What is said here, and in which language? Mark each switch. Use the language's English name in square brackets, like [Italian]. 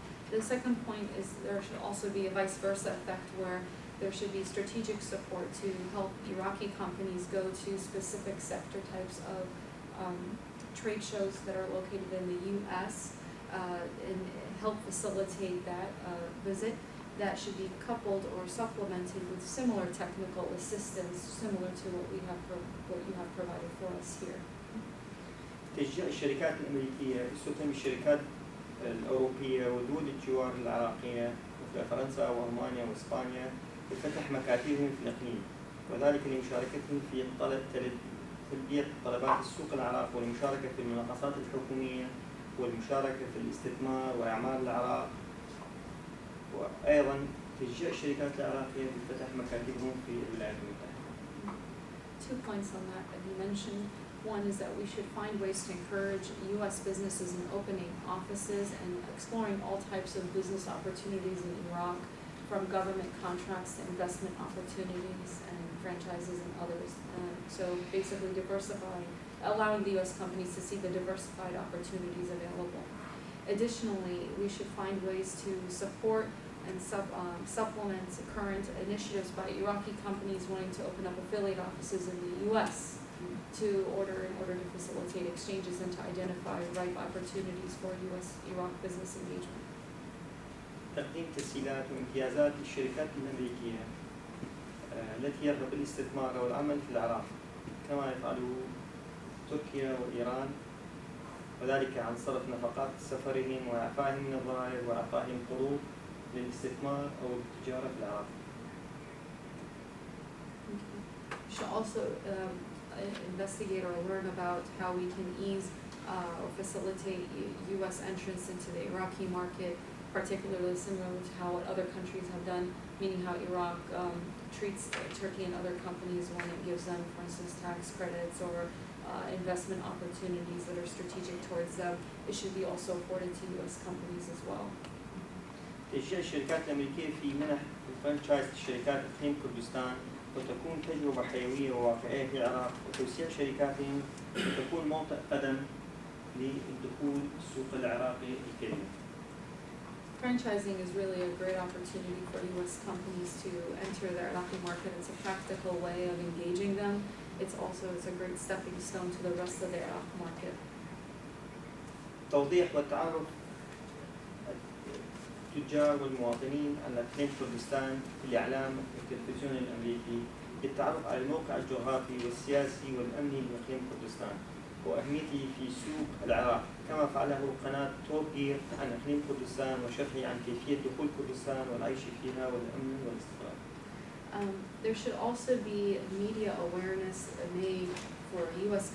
[English] The second point is there should also be a vice versa effect, where there should be strategic support to help Iraqi companies go to specific sector types of trade shows that are located in the U.S. And help facilitate that visit. That should be coupled or supplemented with similar technical assistance, similar to what you have provided for us here. [Arabic] تشجيع الشركات الأمريكية خصوصا الشركات الأوروبية ودول الجوار العراقية مثل فرنسا وألمانيا وإسبانيا لفتح مكاتبهم في الإقليم، وذلك لمشاركتهم في تلبية طلبات السوق العراق والمشاركة في المناقصات الحكومية والمشاركة في الاستثمار وإعمار العراق، وأيضا تشجيع الشركات العراقية لفتح مكاتبهم في الولايات المتحدة. [English] 2 points on that you mentioned. One is that we should find ways to encourage U.S. businesses in opening offices and exploring all types of business opportunities in Iraq, from government contracts to investment opportunities and franchises and others. So basically allowing the U.S. companies to see the diversified opportunities available. Additionally, we should find ways to support and supplement current initiatives by Iraqi companies wanting to open up affiliate offices in the U.S. in order to facilitate exchanges and to identify ripe opportunities for U.S.-Iraq business engagement. [Arabic] تقديم تسهيلات وامتيازات للشركات الأمريكية التي يرغب الاستثمار أو العمل في العراق كما يفعله تركيا وإيران، وذلك عن صرف نفقات سفرهم وإعفائهم من الضرائب وإعطائهم قروض للاستثمار أو التجارة في العراق. [English] We should also investigate or learn about how we can ease or facilitate U.S. entrance into the Iraqi market, particularly similar to how what other countries have done, meaning how Iraq treats Turkey and other companies when it gives them, for instance, tax credits or investment opportunities that are strategic towards them. It should be also afforded to U.S. companies as well. [Arabic] تشجيع الشركات الأمريكية في منح الفرنشايز لشركات إقليم كردستان وتكون تجربة حيوية وواقعية في العراق، وتوسيع شركاتهم وتكون موطئ قدم للدخول السوق العراقي الكبير. [English] Franchising is really a great opportunity for U.S. companies to enter the Iraqi market. It's a practical way of engaging them. It's a great stepping stone to the rest of the Iraq market. [Arabic] توضيح والتعرف التجار والمواطنين على إقليم كردستان في الإعلام والتلفزيون الأمريكي للتعرف على الموقع الجغرافي والسياسي والأمني لإقليم كردستان وأهميته في سوق العراق، كما فعله قناة توب جير عن إقليم كردستان وشرحه عن كيفية دخول كردستان والعيش فيها والأمن والاستقرار. [English] There should also be media awareness made for U.S.